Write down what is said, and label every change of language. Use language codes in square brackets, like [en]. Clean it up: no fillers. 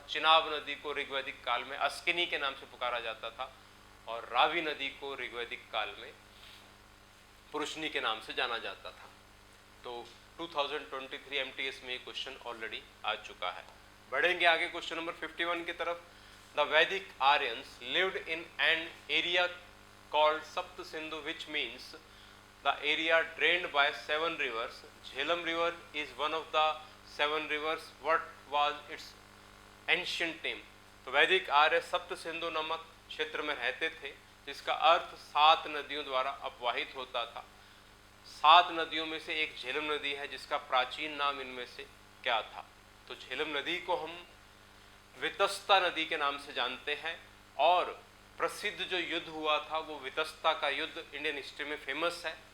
[hi] चिनाब नदी को ऋग्वैदिक काल में अस्किनी के नाम से पुकारा जाता था, और रावी नदी को ऋग्वैदिक काल में पुरुषनी के नाम से जाना जाता था। तो 2023 MTS में ये क्वेश्चन ऑलरेडी आ चुका है। बढ़ेंगे आगे क्वेश्चन नंबर 51 की तरफ। [en] The Vedic Aryans lived in an area called Sapt Sindhu, which means the area drained by 7 rivers. Jhelum river is one of the 7 rivers. What was its ancient name? [hi] तो वैदिक आर्य सप्त सिंधु नामक क्षेत्र में रहते थे, जिसका अर्थ 7 नदियों द्वारा अपवाहित होता था। 7 नदियों में से एक झेलम नदी है, जिसका प्राचीन नाम इनमें से क्या था? तो झेलम नदी को हम वितस्ता नदी के नाम से जानते हैं, और प्रसिद्ध जो युद्ध हुआ था वो वितस्ता का युद्ध इंडियन हिस्ट्री में फेमस है।